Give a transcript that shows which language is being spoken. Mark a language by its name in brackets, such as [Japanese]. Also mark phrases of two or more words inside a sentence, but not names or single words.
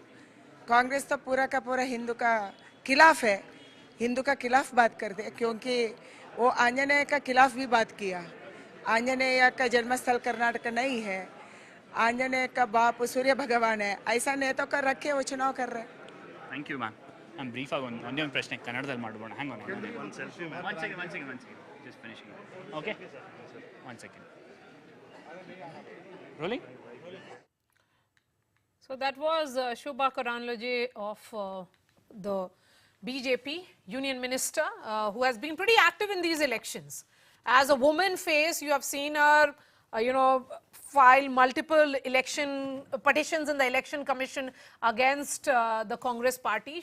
[Hindi] कांग्रेस तो पूरा का पूरा हिंदू का खिलाफ है, हिंदू का खिलाफ बात करते हैं, क्योंकि वो आंजनेय का खिलाफ भी बात किया. आंजनेय का जन्मस्थल कर्नाटक नहीं है, आंजनेय का बाप सूर्य भगवान है. ऐसा नेता कर रखे वो चुनाव कर रहे हैं. [English] Thank you ma'am. [Kannada] ನಾನು ಬ್ರೀಫ್ ಆಗಿ ಒಂದೇ ಒಂದು ಪ್ರಶ್ನೆ ಕನ್ನಡದಲ್ಲಿ ಮಾಡ್ಬೋಣ? [English] Hang one second just finishing. OK, one second. Rolling. So that was Shobha Karanlage of the BJP union minister, who has been pretty active in these elections. As a woman face, you have seen her, file multiple election petitions in the election commission against the Congress party.